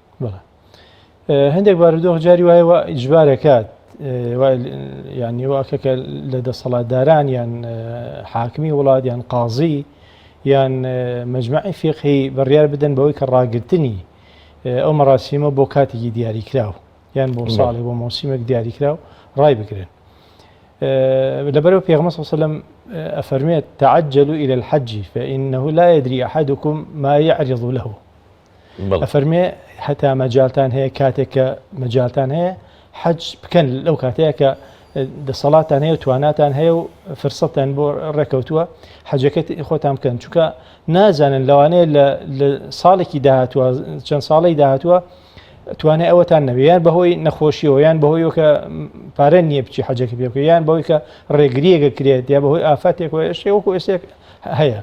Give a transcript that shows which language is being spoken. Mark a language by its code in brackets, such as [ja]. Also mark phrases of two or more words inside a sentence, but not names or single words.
[ckb] هەندێک بارودۆخ جاری وایەوە ئیجبارەکات یعنی واکە کە لە دەسەڵاتداران یان حاکمی وڵات یان قازی یان مەجمەعی فیقهی بڕیار بدەن بەوەی کە ڕاگرتنی ئەو مەراسیمە بۆ کاتێکی دیاریکراو یان بۆ ساڵی بۆ مۆسیمێک دیاریکراو ڕای بگرن. لەبەرەوە پێغەمبەر [ar] صلی الله علیه و سلم ئەفەرمێت تعجلوا إلى الحج فإنه لا يدري أحدكم ما يعرض له. [ckb] ئەفەرمێ هەتا مەجالتان هەیە کاتێک کە مەجالتان هەیە حەج بکەن لەو کاتەیە کە دەسەڵاتان هەیە و تواناتان هەیە و فرسەتان بۆ ڕێکەوتووە حەجەکەت خۆتان بکەن، چونکە نازانن لەوانەیە لە ساڵێکی داهاتووە چەند ساڵی داهاتووە توانای ئەوەتان نەبێ، یان بەهۆی نەخۆشیەوە یان بەهۆی کە پارە نییە بچی حەجەکە پێ بکە، یان بەهۆی کە ڕێگریەکە کرێت یا بەهۆی ئافاتێک شێوەکو ئێستێک هەیە.